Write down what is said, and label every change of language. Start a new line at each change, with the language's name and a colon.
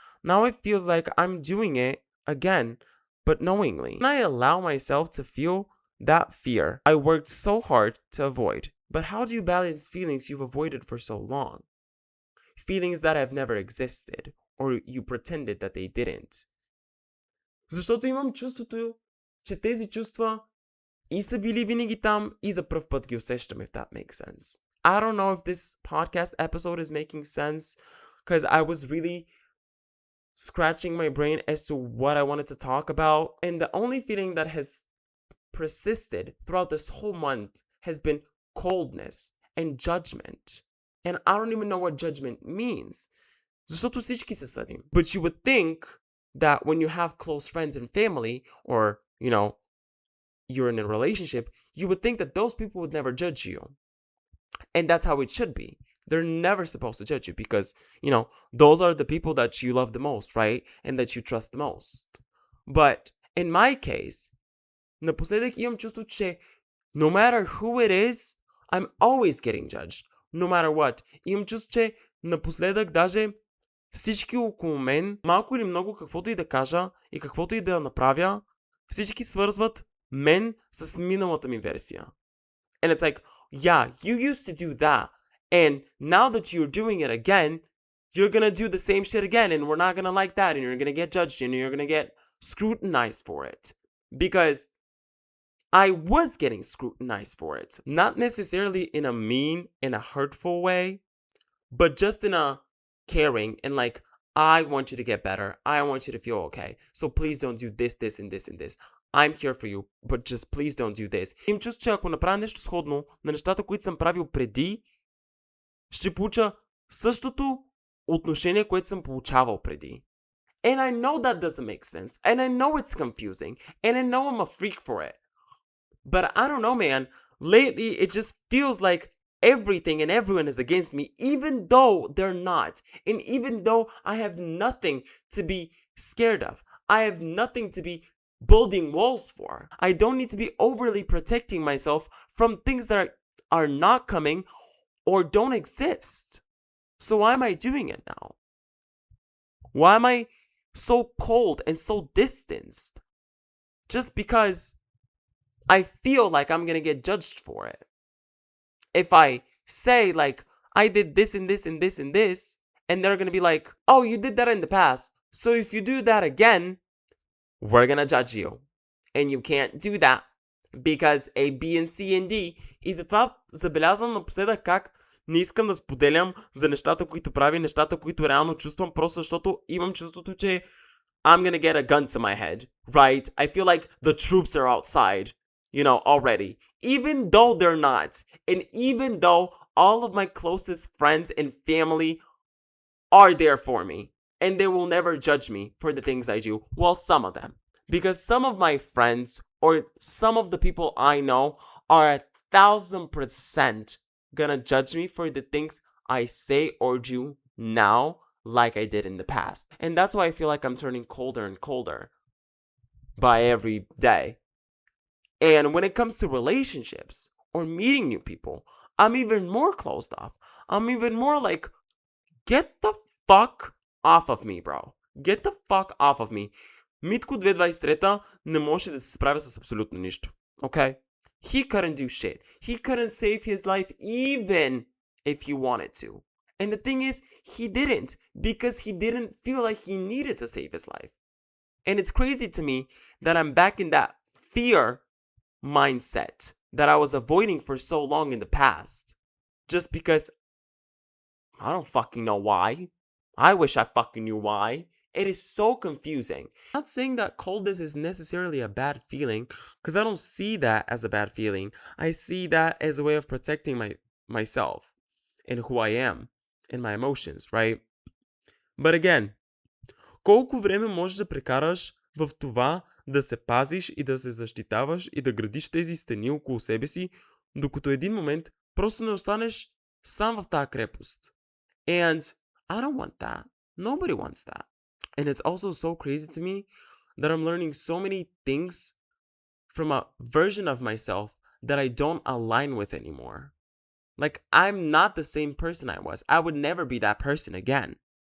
English: Now it feels like I'm doing it again, but knowingly. And I allow myself to feel that fear I worked so hard to avoid. But how do you balance feelings you've avoided for so long? Feelings that have never existed, or you pretended that they didn't.
Bulgarian: Защото имам чувството, че тези чувства и са били винаги там, и за пръв път ги усещаме,
English: if that makes sense. I don't know if this podcast episode is making sense, because I was really scratching my brain as to what I wanted to talk about, and the only feeling that has persisted throughout this whole month has been coldness and judgment. And I don't even know what judgment means.
Bulgarian: Защото всички се съдим.
English: But you would think that when you have close friends and family, or, you know, you're in a relationship, you would think that those people would never judge you. And that's how it should be. They're never supposed to judge you because, you know, those are the people that you love the most, right? And that you trust the most. But in my case,
Bulgarian: напоследък имам чувство, че
English: no matter who it is, I'm always getting judged. No matter what.
Bulgarian: Имам чувство, че напоследък даже всички около мен, малко или много, каквото и да кажа и каквото и да направя, всички свързват мен с миналата ми версия.
English: And it's like, yeah, you used to do that. And now that you're doing it again, you're going to do the same shit again. And we're not going to like that. And you're going to get judged. And you're going to get scrutinized for it. Because I was getting scrutinized for it. Not necessarily in a mean, in a hurtful way, but just in a caring and like, I want you to get better. I want you to feel okay. So please don't do this, this, and this, and this. I'm here for you, but just please don't do this.
Bulgarian: Им чувствам, че ако направя нещо сходно на нещата, които съм правил преди, ще получа същото отношение, което съм получавал преди.
English: And I know that doesn't make sense. And I know it's confusing. And I know I'm a freak for it. But I don't know, man. Lately, it just feels like everything and everyone is against me, even though they're not. And even though I have nothing to be scared of. I have nothing to be building walls for. I don't need to be overly protecting myself from things that are not coming or don't exist. So why am I doing it now? Why am I so cold and so distanced? Just because I feel like I'm gonna get judged for it. If I say like, I did this and this and this and this, and they're gonna be like, oh, you did that in the past, so if you do that again, we're gonna judge you. And you can't do that because A, B, and C, and D.
Bulgarian: И затова забелязвам напоследък как не искам да споделям за нещата, които правя, нещата, които реално чувствам, просто защото имам чувството, че
English: I'm gonna get a gun to my head, right? I feel like the troops are outside, already. Even though they're not. And even though all of my closest friends and family are there for me. And they will never judge me for the things I do. Well, some of them. Because some of my friends or some of the people I know are 1,000% gonna judge me for the things I say or do now like I did in the past. And that's why I feel like I'm turning colder and colder by every day. And when it comes to relationships or meeting new people, I'm even more closed off. I'm even more like, get the fuck off of me, bro. Get the fuck off of me.
Bulgarian: Митко 2023 не може да се справя с абсолютно нищо.
English: Okay? He couldn't do shit. He couldn't save his life even if he wanted to. And the thing is, he didn't because he didn't feel like he needed to save his life. And it's crazy to me that I'm back in that fear mindset that I was avoiding for so long in the past. Just because I don't fucking know why. I wish I fucking knew why. It is so confusing. I'm not saying that coldness is necessarily a bad feeling, because I don't see that as a bad feeling. I see that as a way of protecting myself and who I am and my emotions, right? But again,
Bulgarian: колко време можеш да прекараш в това да се пазиш и да се защитаваш и да градиш тези стени около себе си, докато един момент просто не останеш сам в тази крепост.
English: And I don't want that. Nobody wants that. And it's also so crazy to me that I'm learning so many things from a version of myself that I don't align with anymore. Like, I'm not the same person I was. I would never be that person again.